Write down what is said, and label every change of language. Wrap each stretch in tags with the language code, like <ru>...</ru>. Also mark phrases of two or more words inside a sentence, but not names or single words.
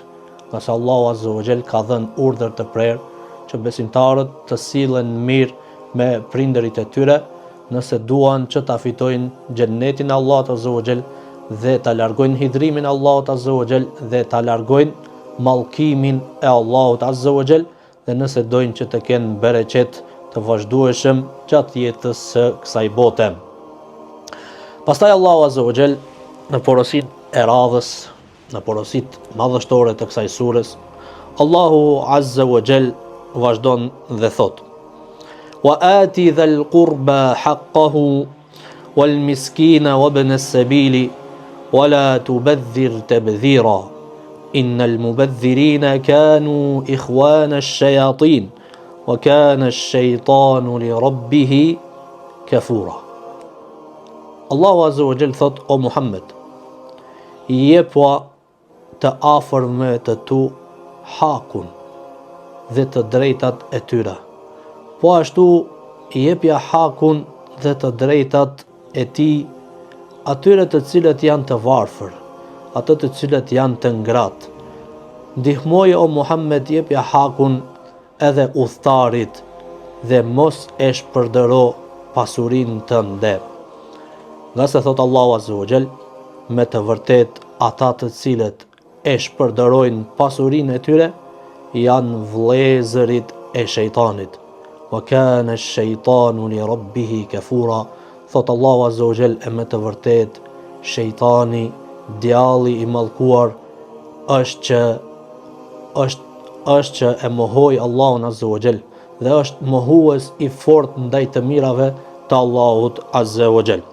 <sq>Nëse Allahu</sq> <ar>عز وجل</ar> <sq>ka dhënë urdhër të prerë që besimtarët të sillen mirë me prindërit e tyre, nëse duan që ta fitojnë xhennetin e Allahut</sq> <ar>عز وجل</ar> <sq>dhe ta largojnë hidhrimin e Allahut</sq> <ar>عز وجل</ar> <sq>dhe ta largojnë mallkimin e Allahut</sq> <ar>عز وجل,</ar> <sq>dhe nëse dojnë që të kenë bereqet të vazhdueshëm gjatë jetës së kësaj bote. Pastaj Allahu</sq> <ar>عز وجل</ar> <sq>në porosin e radhës, në porosit madhështore të kësaj surës, Allahu</sq> <ar>عز وجل</ar> <sq>vazhdon dhe thot:</sq> <ar>وآت ذا القربى حقه والمسكين وابن السبيل ولا تبذر تبذيرا إن المبذرين كانوا إخوان الشياطين وكان الشيطان لربه كفورا.</ar> <sq>Allahu</sq> <ar>عز وجل</ar> <sq>thot: o Muhammed, jepua të afërme të tu hakun dhe të drejtat e tyre. Po ashtu jepja hakun dhe të drejtat e tij atyre të cilët janë të varfër, ato të cilët janë të ngratë. Ndihmoje o Muhammed, jepja hakun edhe udhtarit dhe mos e shpërdoro pasurinë tënde. Nga se thot Allahu</sq> <ar>عز وجل,</ar> <sq>me të vërtet ata të cilët e shpërdorojnë pasurinë e tyre janë vëllezërit e shejtanit.</sq> <ar>وكان الشيطان لربه كفورا.</ar> <sq>Thot Allahu</sq> <ar>عز وجل,</ar> <sq>e me të vërtet shejtani, djalli i mallkuar, është që e mohoi Allahun</sq> <ar>عز وجل</ar> <sq>dhe është mohues i fortë ndaj të mirave të Allahut</sq> <ar>عز وجل.</ar>